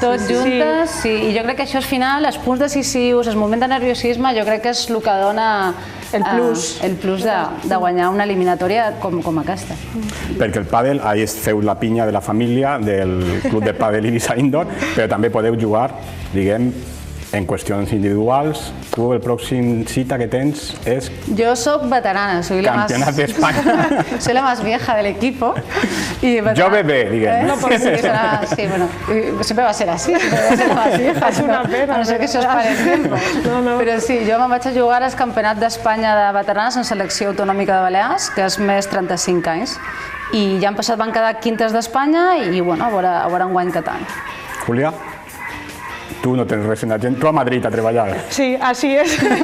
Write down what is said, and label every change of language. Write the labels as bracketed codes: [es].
[ca] Tots juntes, sí, i jo crec que això al final, els punts decisius, el moment de nerviosisme, jo crec que és el que dona el plus de guanyar una eliminatòria com aquesta. Perquè el pàdel, ahir feu la pinya de la família del Club de Pàdel Eivissa Indoor, però també podeu jugar, diguem, en qüestions individuals. Tu, el pròxim cita que tens és... Jo soc veterana, [es] soy la [ca] Campionat d'Espanya. [es] Soy la más vieja del equipo. [ca] Jo bebé, diguem. [es] No, sí, bueno, siempre va a ser así. Va a ser la más vieja. Es una pena. A no ser que se os pare el tiempo. [ca] Però sí, jo me'n vaig a jugar al Campionat d'Espanya de veteranes en selecció autonòmica de Balears, que és més 35 anys. I ja han passat, van quedar quintes d'Espanya i, bueno, a veure enguany què tal. Júlia? Tu no tens res en la gent, tu a Madrid a treballar. [es] Sí, así es.